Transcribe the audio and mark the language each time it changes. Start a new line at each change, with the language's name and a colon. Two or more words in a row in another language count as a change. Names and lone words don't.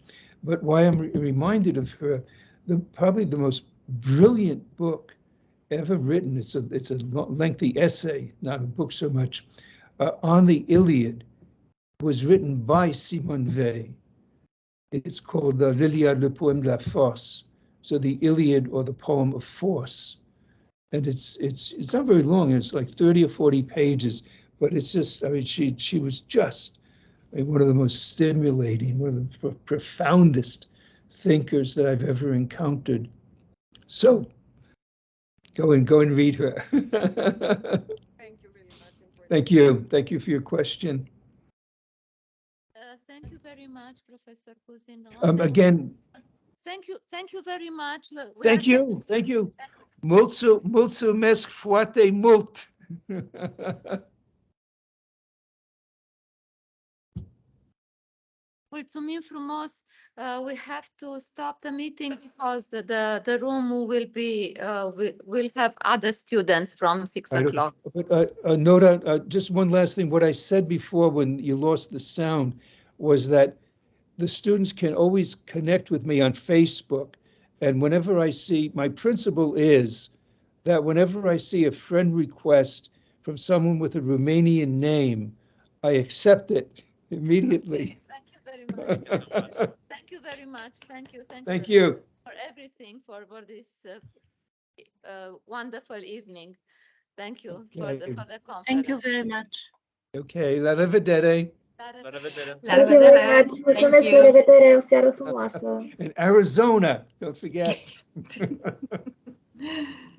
English: But why I'm reminded of her, probably the most brilliant book ever written, it's a lengthy essay, not a book so much, on the Iliad, was written by Simone Weil. It's called L'Iliade, le poème de la force. So the Iliad, or the poem of force. And it's not very long, it's like 30 or 40 pages, but it's just, she was just one of the most stimulating, one of the profoundest thinkers that I've ever encountered. So Go and read her. Thank you very much. Thank you. Thank you for your question. Thank you very much, Professor Cousineau. Again, Thank you very much. thank you.
Romanian: Mulțumesc foarte mult. Mulțumim frumos.
English: We have to stop the meeting because the room will have other students from 6 o'clock. But Nora, just one last thing. What I said before when you lost the sound was that the students can always connect with me on Facebook. And whenever I see, my principle is that whenever I see a friend request from someone with a Romanian name, I accept it immediately. Thank you very much. Thank you very much. Thank you. For everything, for this wonderful evening. Thank you for the conference. Thank you very much.
Romanian: Okay, la revedere. La revedere. La revedere. Mulțumesc, la revedere, o seară frumoasă.
English: In Arizona, don't forget.